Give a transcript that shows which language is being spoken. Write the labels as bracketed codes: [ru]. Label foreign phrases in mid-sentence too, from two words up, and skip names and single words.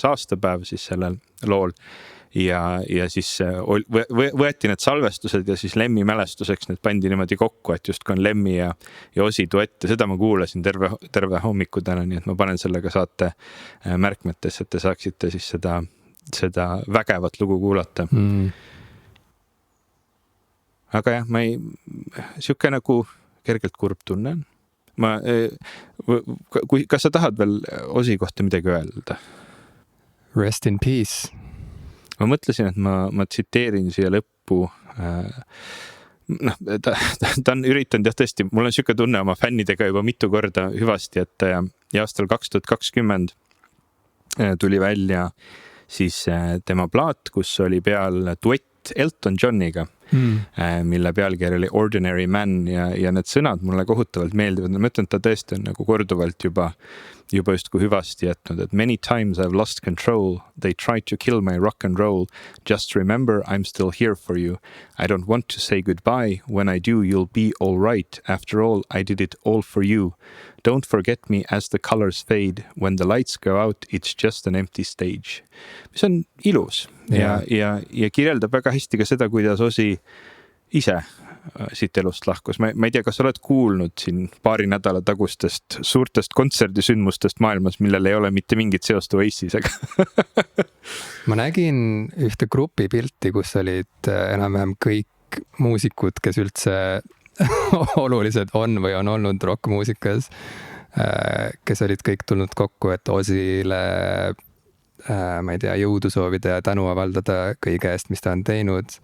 [et] aastapäev siis sellel lool ja siis võeti need salvestused ja siis Lemmi mälestuseks need pandi niimoodi kokku, et just on Lemmi ja Ozzy duett ja seda ma kuulasin terve hommiku täna, nii et ma panen sellega saate märkmetesse, et te saaksite siis seda vägevat lugu kuulata. Aga jah, siuke nagu kergelt kurb tunne. Kas sa tahad veel Ozzy kohta midagi öelda? [en] Rest in peace. [et] Ma mõtlesin, et ma tsiteerin siia lõppu. Ta on üritanud jah tõesti, mul on siuke tunne oma fännidega juba mitu korda hüvasti, et ja aastal 2020 tuli välja siis tema plaat, kus oli peal duett Elton Johniga, mille pealkiri oli Ordinary Man ja need sõnad mulle kohutavalt meeldivad. Ma ütlen, et ta tõesti on nagu korduvalt juba justkui hüvasti jätnud, et [en] many times I've lost control. They tried to kill my rock and roll. Just remember, I'm still here for you. I don't want to say goodbye. When I do, you'll be all right. After all, I did it all for you. Don't forget me as the colors fade. When the lights go out, it's just an empty stage. [et] Mis on ilus ja kirjeldab väga hästi ka seda, kuidas Ozzy ise siit elust lahkus. Ma ei tea, kas oled kuulnud siin paari nädala tagustest suurtest kontserdisündmustest maailmas, millel ei ole mitte mingit seost Oasisega. Ma nägin ühte grupi pilti, kus olid enam-vähem kõik muusikud, kes üldse olulised on või on olnud rockmuusikas, kes olid kõik tulnud kokku, et Ozzyle ma ei tea, jõudu soovida ja tänu avaldada kõige eest, mis ta on teinud.